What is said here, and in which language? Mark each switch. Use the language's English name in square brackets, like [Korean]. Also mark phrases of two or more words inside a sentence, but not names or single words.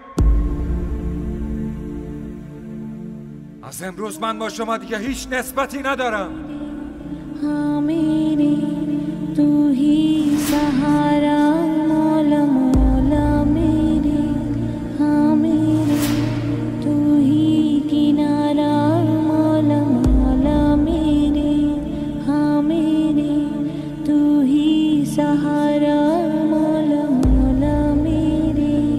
[Persian] از امروز من با شما دیگه هیچ نسبتی ندارم. [Hindi] मेरे तू ही सहारा मौला मौला मेरे हाँ मेरे तू ही किनारा मौला मौला मेरे हाँ मेरे तू ही सहारा मौला मौला मेरे.